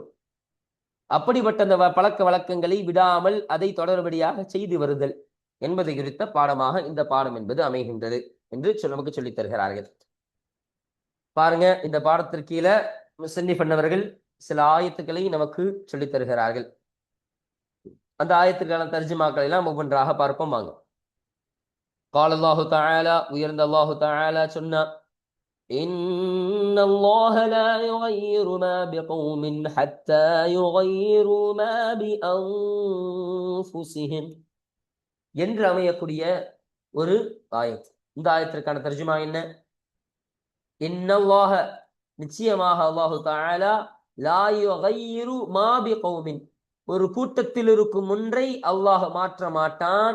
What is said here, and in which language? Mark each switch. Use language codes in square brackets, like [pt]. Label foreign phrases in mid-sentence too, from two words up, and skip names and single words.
[ta] அப்படிப்பட்ட அந்த பழக்க வழக்கங்களை விடாமல் அதை தொடர்படியாக செய்து வருதல் என்பதை குறித்த பாடமாக இந்த பாடம் என்பது அமைகின்றது என்று நமக்கு சொல்லித் தருகிறார்கள். பாருங்க, இந்த பாடத்திற்கு கீழே முஸன்னிஃப் பண்ணவர்கள் சில ஆயத்துக்களை நமக்கு சொல்லித் தருகிறார்கள். அந்த ஆயத்துக்கான தர்ஜுமாக்களை எல்லாம் ஒவ்வொன்றாக பார்ப்போம் வாங்க. [ar] قال الله تعالى, [ta] உயர்ந்த [ar] الله تعالى [ta] சொன்னார், [ar] إن الله لا يغير ما بقوم حتى يغيروا ما بأنفسهم [ta] என்று அமையக்கூடிய ஒரு ஆயத். இந்த ஆயத்திற்கான தர்ஜுமா என்ன? இன்னல்லாஹ, நிச்சயமாக [ar] الله تعالى, لا يغير ما بقوم, [ta] ஒரு கூட்டத்தில் இருக்கும் ஒன்றை அல்லாஹ் மாற்ற மாட்டான்.